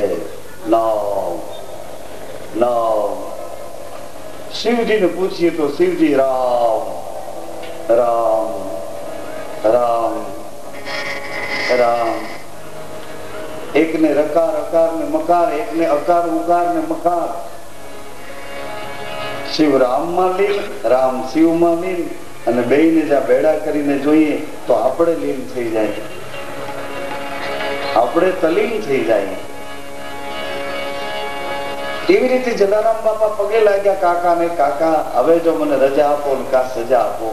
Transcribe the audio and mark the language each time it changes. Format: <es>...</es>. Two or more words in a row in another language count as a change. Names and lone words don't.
<hi>नाम नाम शिव जी ने पूछिए तो शिव जी राम राम राम राम। एक ने रकार अकार ने मकार, एक ने अकार उकार ने मकार। शिव राम में लीन, राम शिव में लीन</hi> <gu>અને બેયને જ્યાં ભેડા કરીને જોઈએ તો આપણે લીન થઈ જાય, આપણે તલીન થઈ જાય। એવી રીતે જલારામ બાપા પગે લાગ્યા કાકાને, કાકા હવે જો મને રજા આપો ને કા સજા આપો।</gu>